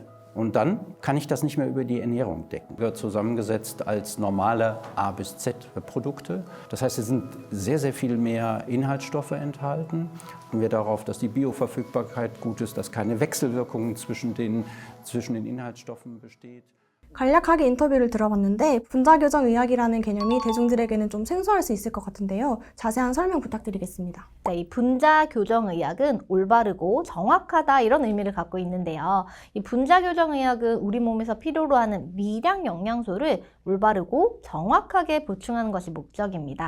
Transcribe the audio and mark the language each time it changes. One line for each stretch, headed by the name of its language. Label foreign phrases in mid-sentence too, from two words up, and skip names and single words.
German: Und dann kann ich das nicht mehr über die Ernährung decken. Wird zusammengesetzt als normale A bis Z Produkte. Das heißt, es sind sehr, sehr viel mehr Inhaltsstoffe enthalten. Achten wir darauf, dass die Bioverfügbarkeit gut ist, dass keine Wechselwirkungen zwischen den Inhaltsstoffen besteht.
Korean: 간략하게 인터뷰를 들어봤는데 분자 교정 의학이라는 개념이 대중들에게는 좀 생소할 수 있을 것 같은데요. 자세한 설명 부탁드리겠습니다. 네, 이 분자 교정 의학은 올바르고 정확하다 이런 의미를 갖고 있는데요. 이 분자 교정 의학은 우리 몸에서 필요로 하는 미량 영양소를 올바르고 정확하게 보충하는 것이 목적입니다.